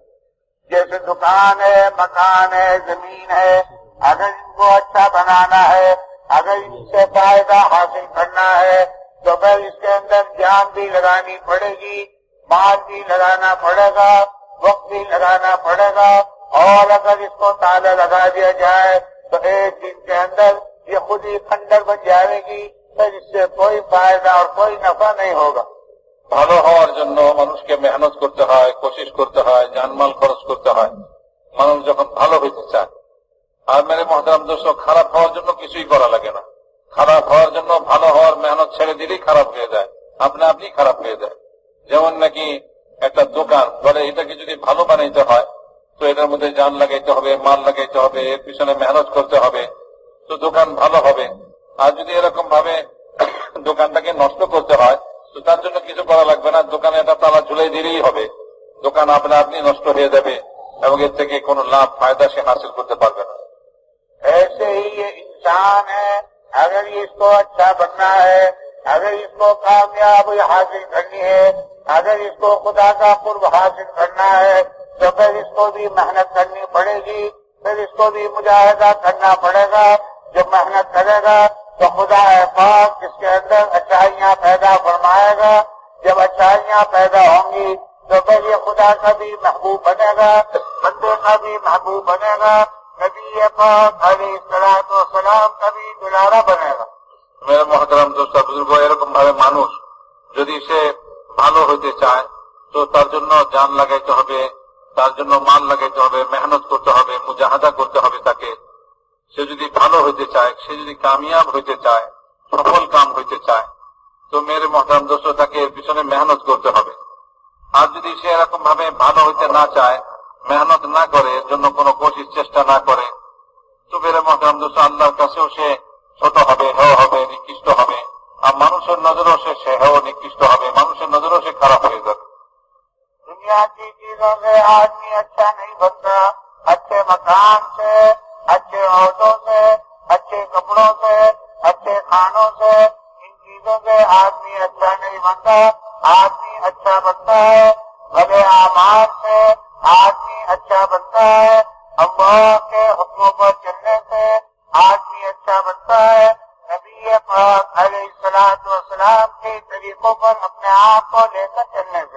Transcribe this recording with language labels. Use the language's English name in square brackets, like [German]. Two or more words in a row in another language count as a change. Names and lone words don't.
[Urdu] جیسے دکان ہے، مکان ہے، زمین ہے، اگر ان کو اچھا بنانا ہے، اگر ان سے فائدہ حاصل کرنا ہے تو پھر اس کے اندر جان بھی لگانی پڑے گی، مال بھی لگانا پڑے گا، وقت بھی لگانا پڑے گا، اور اگر اس کو تالا لگا دیا جائے تو ایک دن کے اندر یہ خود ہی کھنڈر بن جائے گی، پھر اس سے کوئی فائدہ اور کوئی نفع نہیں ہوگا۔ [Bangla] ভালো হওয়ার জন্য মানুষকে মেহনত করতে হয়, কোশিশ করতে হয়, জানমাল খরচ করতে হয় মানুষ যখন ভালো হইতে চায়। আর [Urdu] میرے محترم دوست, [Bangla] খারাপ হওয়ার জন্য কিছুই করা লাগে না। খারাপ হওয়ার জন্য ভালো হওয়ার মেহনত ছেড়ে দিলেই খারাপ হয়ে যায়, আপনি আপনি খারাপ হয়ে যায়। যেমন নাকি একটা দোকান বলে এটাকে যদি ভালো বানাইতে হয় তো এটার মধ্যে জান লাগাইতে হবে, মাল লাগাইতে হবে, এর পিছনে মেহনত করতে হবে, তো দোকান ভালো হবে। আর যদি এরকম ভাবে দোকানটাকে নষ্ট করতে হয় তো তার জন্য কিছু করা লাগবে না, দোকানে একটা তালা ঝুলাই দিলেই হবে, দোকান আপনা আপনি নষ্ট হয়ে যাবে এবং এর থেকে কোনো লাভ ফায়দা সে হাসিল করতে পারবে না। [Urdu] ایسے ہی یہ انسان ہے، اگر اس کو اچھا بننا ہے، اگر اس کو کامیابی حاصل کرنی ہے، اگر اس کو خدا کا قرب حاصل کرنا ہے تو پھر اس کو بھی محنت کرنی پڑے گی، پھر اس کو بھی مجاہدہ کرنا پڑے گا۔ جب محنت کرے گا تو خدا پاک اس کے اندر اچھائیاں پیدا فرمائے گا، جب اچھائیاں پیدا ہوں گی تو پھر یہ خدا کا بھی محبوب بنے گا، بندے کا بھی محبوب بنے گا، نبی پاک [Arabic] علیہ الصلوۃ والسلام [Urdu] کا بھی دلارا بنے گا۔ میرے محترم دوست بزرگ, [Bangla] এরকম ভাবে মানুষ যদি সে ভালো হইতে চায় তো তার জন্য জান লাগাইতে হবে, তার জন্য মাল লাগাইতে হবে, মেহনত করতে হবে, মুজাহাদা করতে হবে তাকে। সে যদি ভালো হইতে চায়, সে যদি কামিয়াব হইতে চায়, সফল কাম হইতে চায় তো [Urdu] میرے محترم دوست [Bangla] তাকে এর পিছনে মেহনত করতে হবে। আর যদি সে এরকম ভাবে ভালো হইতে না চায়, মেহনত না করে, এর জন্য কোনো কোশিশ চেষ্টা না করে তো [Urdu] میرے محترم دوست [Bangla] আল্লাহর কাছেও সে ছোট হবে, হেয় হবে, নিকৃষ্ট হবে, আর মানুষের নজরও সে হেয় নিকৃষ্ট হবে, মানুষের নজরও সে খারাপ হয়ে যাবে। [Urdu] دنیا کی چیزوں سے آدمی اچھا نہیں بنتا، اچھے مکان سے، اچھے عہدوں سے، اچھے کپڑوں سے، اچھے کھانوں سے، ان چیزوں سے آدمی اچھا نہیں بنتا۔ آدمی اچھا بنتا ہے بھلے اعمال سے، آدمی اچھا بنتا ہے اللہ کے حکموں پر چلنے سے، آدمی اچھا بنتا ہے نبی پاک [Arabic] علیہ الصلوۃ والسلام [Urdu] کے طریقوں پر اپنے آپ کو لے کر چلنے سے۔